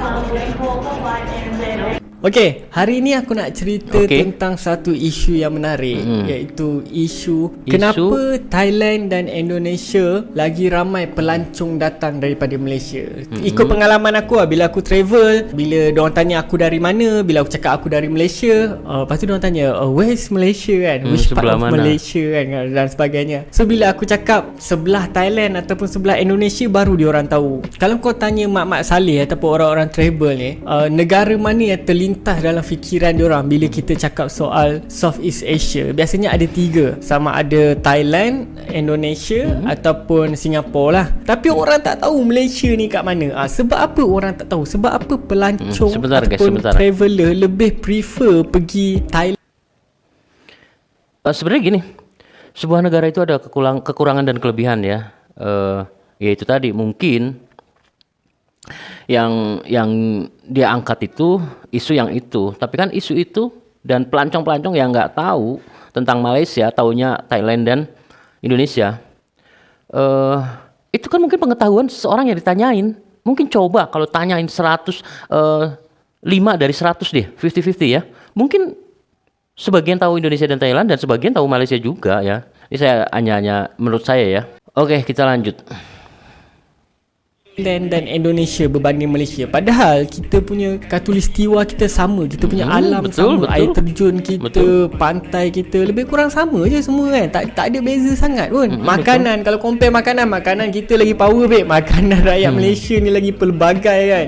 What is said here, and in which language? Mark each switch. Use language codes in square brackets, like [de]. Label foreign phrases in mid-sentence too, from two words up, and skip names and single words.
[ms] Okey, hari ini aku nak cerita tentang satu isu yang menarik, iaitu isu kenapa Thailand dan Indonesia lagi ramai pelancong datang daripada Malaysia. Ikut pengalaman aku lah, bila aku travel, bila diorang tanya aku dari mana, bila aku cakap aku dari Malaysia, lepas tu diorang tanya, [en] where is Malaysia kan, which part of mana? [ms] Malaysia kan, dan sebagainya. So bila aku cakap sebelah Thailand ataupun sebelah Indonesia, baru diorang tahu. Kalau kau tanya mak-mak saleh ataupun orang-orang travel ni, negara mana yang terlintas dalam fikiran diorang bila kita cakap soal Southeast Asia, biasanya ada 3, sama ada Thailand, Indonesia ataupun Singapura lah. Tapi orang tak tahu Malaysia ni kat mana. Sebab apa orang tak tahu? Sebab apa pelancong ataupun traveller lebih prefer pergi Thailand? [id] Sebenarnya gini, sebuah negara itu ada kekurangan dan kelebihan ya. Yaitu tadi mungkin yang dia angkat itu isu yang itu, tapi kan isu itu dan pelancong-pelancong yang nggak tahu tentang Malaysia, taunya Thailand dan Indonesia. Itu kan mungkin pengetahuan seseorang yang ditanyain. Mungkin coba kalau tanyain 100, 5 dari 100 deh, 50-50 ya. Mungkin sebagian tahu Indonesia dan Thailand dan sebagian tahu Malaysia juga ya. Ini saya hanya menurut saya ya. Oke, kita lanjut. [ms] Thailand dan Indonesia berbanding Malaysia. Padahal kita punya khatulistiwa kita sama, kita punya alam sama, air terjun kita, pantai kita lebih kurang sama je semua kan. Tak ada beza sangat pun. Makanan, kalau compare makanan kita lagi [en] power babe. [ms] Makanan rakyat Malaysia ni lagi pelbagai kan.